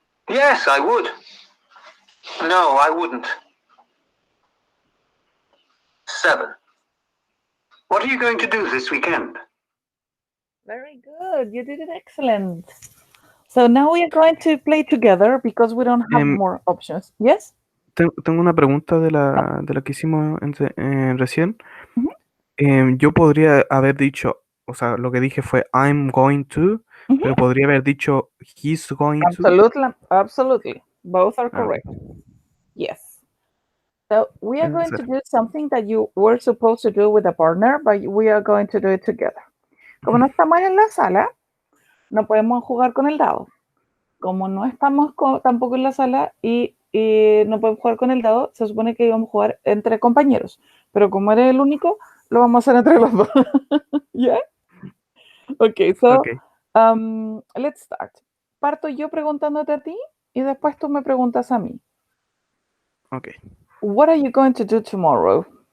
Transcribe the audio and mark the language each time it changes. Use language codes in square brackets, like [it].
[en] Yes, I would. No, I wouldn't. 7. What are you going to do this weekend? Very good. You did it excellent. So now we are going to play together because we don't have more options. Yes? [es] Tengo una pregunta de la que hicimos recién. Yo podría haber dicho, o sea, lo que dije fue [en] I'm going to, [es] pero podría haber dicho [en] he's going to. Absolutely. Both are correct. Yes. So we are going to do something that you were supposed to do with a partner, but we are going to do it together. [es] Como no estamos en la sala, no podemos jugar con el dado. Como no estamos tampoco en la sala y no podemos jugar con el dado, se supone que íbamos a jugar entre compañeros. Pero como eres el único, lo vamos a hacer entre los dos. ¿Ya? [en] Ok, so Okay. let's start. [es] Parto yo preguntándote a ti y después tú me preguntas a mí. [en] Okay. What are you going to do tomorrow?